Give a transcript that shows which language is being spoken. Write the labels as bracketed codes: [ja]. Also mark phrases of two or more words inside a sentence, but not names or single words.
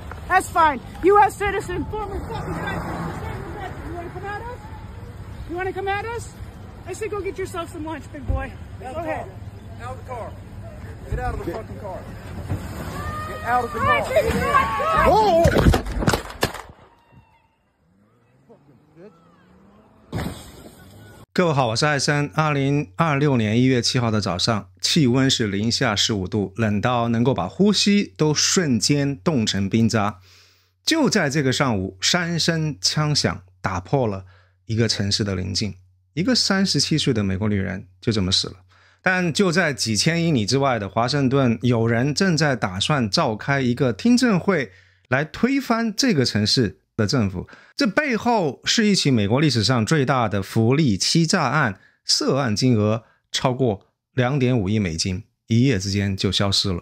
[en] That's fine. U.S. citizen, former fucking veteran. You want to come at us? You want to come at us? I say go get yourself some lunch, big boy. Go ahead. Out of the car. Get out of the fucking car. Get out of the car. Whoa! [zh] 各位好，我是艾森。2026年1月7号的早上，气温是零下15度，冷到能够把呼吸都瞬间冻成冰渣。就在这个上午，三声枪響打破了一個城市的寧靜，一個37歲的美國女人就這麼死了。但就在幾千英里之外的華盛頓，有人正在打算召開一個聽證會來推翻這個城市的政府。這背後是一起美國歷史上最大的福利欺詐案，涉案金額超過2.5億美金，一夜之間就消失了。